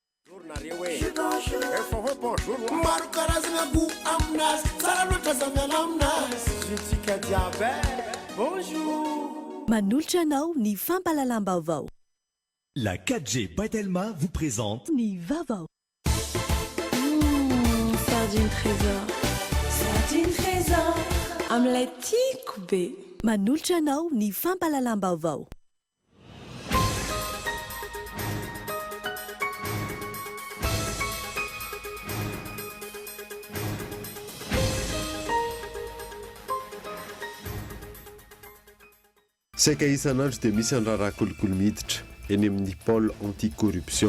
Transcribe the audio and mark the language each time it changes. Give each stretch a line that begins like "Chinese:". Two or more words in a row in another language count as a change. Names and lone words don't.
Malagasy: Manolotra anao ny fampalalam-baovao.
French: La 4G Patelma vous présente
Malagasy: Ny vaovao. Sardine trésor. Sardine trésor. Amin'ilay tiako be. Manolotra anao ny fampalalam-baovao. Saika isan'andro dia misy ny raharaha kolokolo miditra eny amin'ny
French: pôle anti-corruption.